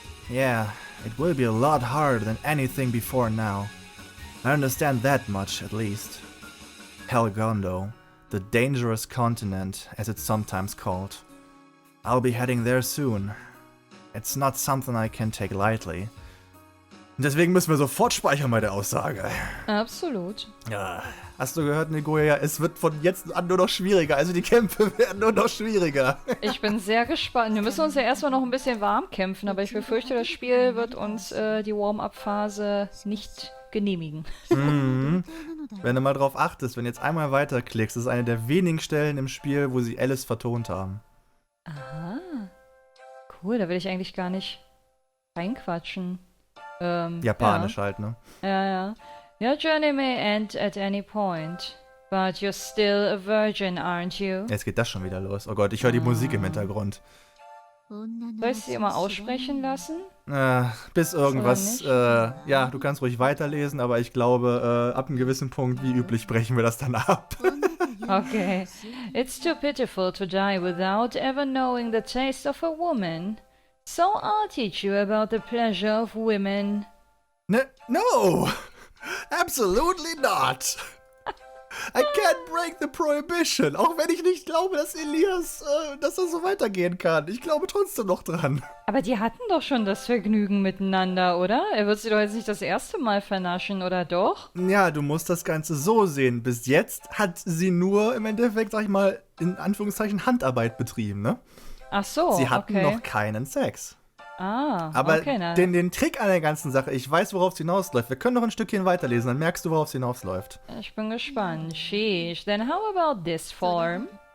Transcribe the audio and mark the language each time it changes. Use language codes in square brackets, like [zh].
[en] Yeah, it will be a lot harder than anything before now. I understand that much, at least. Helgondo, the dangerous continent, as it's sometimes called. I'll be heading there soon. It's not something I can take lightly. [de] Deswegen müssen wir sofort speichern bei der Aussage. Absolut. Ja. Hast du gehört, Negoya? Es wird von jetzt an nur noch schwieriger. Also die Kämpfe werden nur noch schwieriger. Ich bin sehr gespannt. Wir müssen uns ja erstmal noch ein bisschen warm kämpfen, aber ich befürchte, das Spiel wird uns die Warm-Up-Phase nicht genehmigen. Mhm. Wenn du mal drauf achtest, wenn du jetzt einmal weiterklickst, das ist eine der wenigen Stellen im Spiel, wo sie Alice vertont haben. Aha. Cool, da will ich eigentlich gar nicht reinquatschen. Japanisch halt, ne? Ja. [en] Your journey may end at any point, but you're still a virgin, aren't you? [de] Jetzt geht das schon wieder los. Oh Gott, ich höre die Musik im Hintergrund. Soll ich sie immer aussprechen lassen? Bis irgendwas, ja, du kannst ruhig weiterlesen, aber ich glaube, ab einem gewissen Punkt, wie üblich, brechen wir das dann ab. Okay. [en] It's too pitiful to die without ever knowing the taste of a woman. So I'll teach you about the pleasure of women. No! Absolutely not! I can't break the prohibition, [de] auch wenn ich nicht glaube, dass Elias, dass das so weitergehen kann. Ich glaube trotzdem noch dran. Aber die hatten doch schon das Vergnügen miteinander, oder? Er wird sie doch jetzt nicht das erste Mal vernaschen, oder doch? Ja, du musst das Ganze so sehen. Bis jetzt hat sie nur im Endeffekt, sag ich mal, in Anführungszeichen Handarbeit betrieben, ne? Ach so, Sie hatten okay. noch keinen Sex. Ah, aber okay, den Trick an der ganzen Sache, ich weiß, worauf es hinausläuft. Wir können noch ein Stückchen weiterlesen, dann merkst du, worauf es hinausläuft. Ich bin gespannt. [en] Sheesh, then how about this form?